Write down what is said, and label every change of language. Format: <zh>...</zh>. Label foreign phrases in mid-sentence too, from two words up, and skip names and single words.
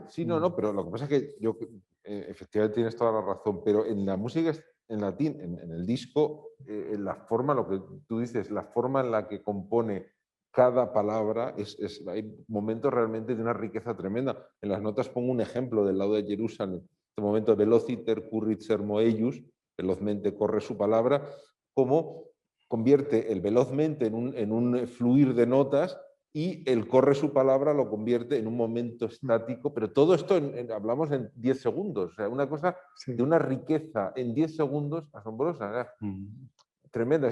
<es>Sí, no, pero lo que pasa es que yo, efectivamente tienes toda la razón, pero en la música en latín, en el disco, la forma, lo que tú dices, la forma en la que compone cada palabra, hay momentos realmente de una riqueza tremenda. En las notas pongo un ejemplo del lado de Jerusalén, este momento</es> <la>velociter currit sermo eius,</la> <es>velozmente corre su palabra, como convierte el velozmente en un fluir de notas y el corre su palabra lo convierte en un momento estático, pero todo esto hablamos en 10 segundos, o sea, una cosa de una riqueza en 10 segundos asombrosa, o sea, tremenda.</es>